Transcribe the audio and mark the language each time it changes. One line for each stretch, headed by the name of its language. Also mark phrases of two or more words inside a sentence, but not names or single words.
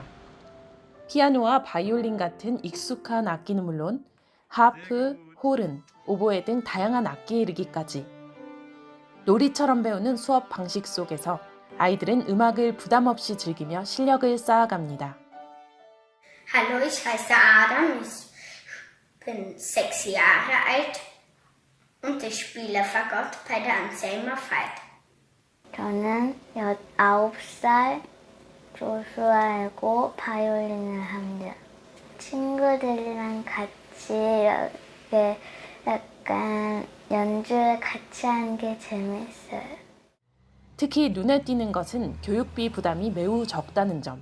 Korean: 피아노와 바이올린 같은 익숙한 악기는 물론 하프, 호른, 오보에 등 다양한 악기에 이르기까지 놀이처럼 배우는 수업 방식 속에서 아이들은 음악을 부담 없이 즐기며 실력을 쌓아갑니다.
German: Hallo, ich heiße Adam, ich bin 6 Jahre alt und ich spiele Fagott bei der Anselmer Veit.
Korean: 저는 19살 조슈아이고 바이올린을 합니다. 친구들이랑 같이 이렇게 약간 연주를 같이 하는 게 재밌어요. 특히 눈에 띄는 것은 교육비 부담이 매우 적다는 점.